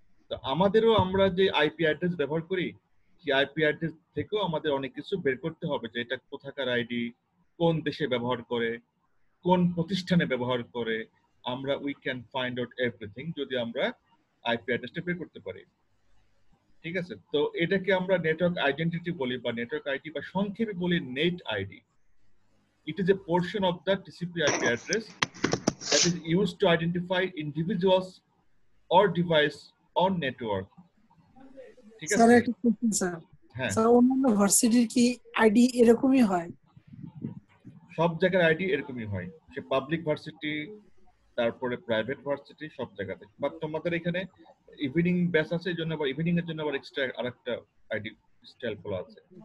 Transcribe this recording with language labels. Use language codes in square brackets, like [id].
[bn] তো আমাদেরও আমরা যে আইপি অ্যাড্রেস ব্যবহার করি, সেই আইপি অ্যাড্রেস থেকেও আমাদের অনেক কিছু বের করতে হবে, যে এটা কোথাকার আইডি, কোন দেশে ব্যবহার করে, কোন প্রতিষ্ঠানে ব্যবহার করে। আমরা [en] we can find out everything [bn] যদি আমরা আইপি অ্যাড্রেসটা বের করতে পারি, ঠিক আছে। তো এটাকে আমরা নেটওয়ার্ক আইডেন্টিটি বলি, বা নেটওয়ার্ক আইডি, বা সংক্ষেপে বলি net ID. [en] It is a portion of the TCP/IP address that is used to identify individuals or device on network. [bn] ঠিক স্যার আছে? একটা কোশ্চেন স্যার, হ্যাঁ, স্যার অন্যান্য ভার্সিটির কি আইডি এরকমই হয়? সব জায়গার আইডি এরকমই হয়, সে পাবলিক ভার্সিটি, তারপরে প্রাইভেট ভার্সিটি, সব জায়গাতে। বাট তোমাদের এখানে ইভিনিং ব্যাচ আছে, এই জন্য আবার ইভিনিং এর জন্য আবার এক্সট্রা আরেকটা আইডি স্টাইল খোলা আছে।